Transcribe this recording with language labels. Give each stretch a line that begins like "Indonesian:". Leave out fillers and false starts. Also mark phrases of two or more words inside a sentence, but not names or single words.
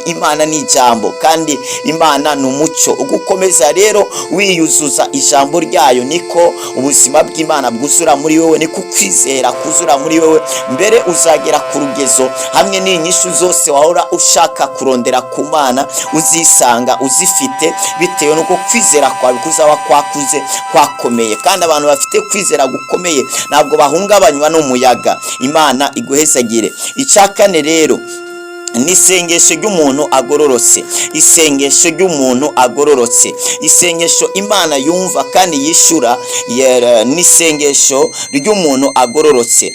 Rundi: Imana ni ijambo, kandi Imana ni umucyo. Ugukomeza rero wiyuzuza ijambo ryayo, niko ubuzima bw'Imana bwuzura muri wewe, niko kwizera kuzura muri wewe. Mbere uzagera ku rugezo hamwe n'inyishu zose wahora ushaka kurondera ku Mana uzisanga uzifite, bitewe nuko kwizera kwawe kuzaba kwakuze, kwakomeye. Kandi abantu bafite kwizera gukomeye ntabwo bahungabanywa n'umuyaga. Imana iguhezagire. Ica kane rero n'isengesho ry'umuntu agororotse. Isengesho ry'umuntu agororotse, isengesho Imana yumva kandi yishura, n'isengesho ry'umuntu agororotse.